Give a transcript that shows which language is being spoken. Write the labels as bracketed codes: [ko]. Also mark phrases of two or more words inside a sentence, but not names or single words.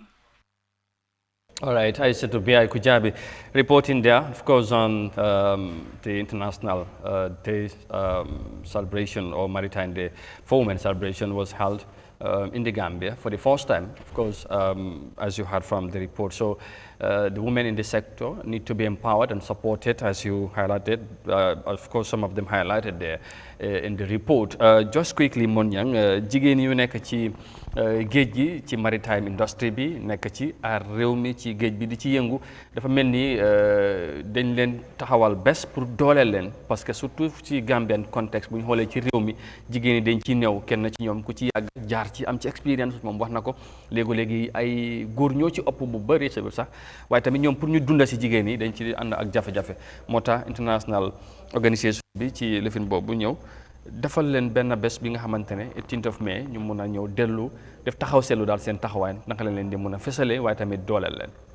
[en] All right, Yahya Jammeh reporting there, of course, on the International Day celebration or Maritime Day for Women celebration was held in the Gambia for the first time, of course, as you heard from the report. So the women in the sector need to be empowered and supported, as you highlighted. Of course, some of them highlighted there in the report. Just quickly, [wo] Monyang, jigéen yu nekk ci géej gi ci [en] maritime industry [wo] bi nekk ci aar réew mi ci géej bi di ci yëngu dafa mel ni dañ leen taxawal bés pour dooleel leen parce que surtout ci Gambian contexte bu ñu xoolee ci réew mi jigéen ñi dañ ci néew kenn ci ñoom ku ci yàgg jaar ci am ci expérience moom wax na ko léegi ay góor ñoo ci ëpp bu bëri sax waaye tamit ñoom pour ñu dunda si jigéen ñi dañ ci ànd ak jafe-jafe moo tax [en] international organisation [wo] bi ci lifin boobu ñëw defal leen benn bés bi nga xamante ne 18 [en] of May [wo] ñu mun a ñëw dellu def taxaw seetlu daal seen taxawaay naka la leen di mun a fësale waaye tamit dooleel leen.